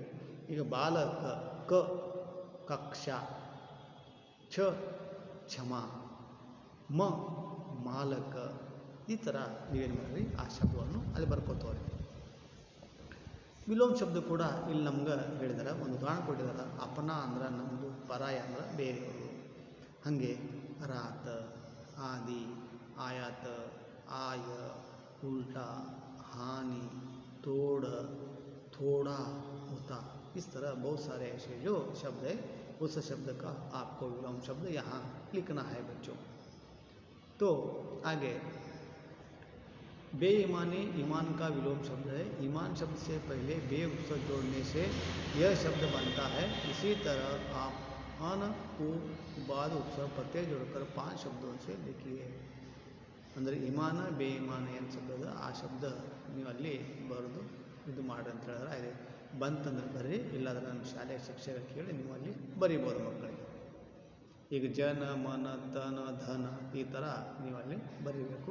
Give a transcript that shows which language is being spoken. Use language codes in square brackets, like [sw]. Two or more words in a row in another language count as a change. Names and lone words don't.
[kn] ಈಗ ಬಾಲಕ, ಕ ಕಕ್ಷ, ಛ ಛಮ, ಮ ಮಾಲಕ, ಈ ಥರ ನೀವೇನು ಮಾಡಿರಿ ಆ ಶಬ್ದವನ್ನು ಅಲ್ಲಿ ಬರ್ಕೋತವ್ರಿ. ವಿಲೋಮ ಶಬ್ದ ಕೂಡ ಇಲ್ಲಿ ನಮ್ಗೆ ಹೇಳಿದಾರೆ, ಒಂದು ಉದಾಹರಣೆ ಕೊಟ್ಟಿದ್ದಾರೆ. ಅಪನ ಅಂದ್ರೆ ನಮ್ಮದು, ಪರಾಯ ಅಂದ್ರೆ ಬೇರೆಯವರು. ಹಾಗೆ [hi] रात, आदि, आयात, आय, उल्टा, हानि, तोड़, थोड़ा, होता. इस तरह बहुत सारे ऐसे जो शब्द है उस शब्द का आपको विलोम शब्द यहाँ लिखना है बच्चों. तो आगे बेईमानी ईमान का विलोम शब्द है. ईमान शब्द से पहले बे उपसर्ग जोड़ने से यह शब्द बनता है. इसी तरह आप अन को बाद उपसर्ग प्रत्यय जोड़कर 5 शब्दों से लिखिए. [kn] ಅಂದರೆ [hi] ईमान बेईमान [kn] ಏನು ಶಬ್ದ ಆ ಶಬ್ದ ನೀವು ಅಲ್ಲಿ ಬರೆದು ಇದು ಮಾಡಿ ಅಂತ ಹೇಳಿದ್ರೆ ಅದೇ ಬಂತಂದ್ರೆ ಬರ್ರಿ, ಇಲ್ಲಾಂದ್ರೆ ನಮ್ಮ ಶಾಲೆಯ ಶಿಕ್ಷಕ ಕೇಳಿ ನೀವು ಅಲ್ಲಿ ಬರಿಬೋದು ಮಕ್ಕಳಿಗೆ. ಈಗ ಜನ, ಮನ, ತನ, ಧನ ಈ ಥರ ನೀವು ಅಲ್ಲಿ ಬರೀಬೇಕು.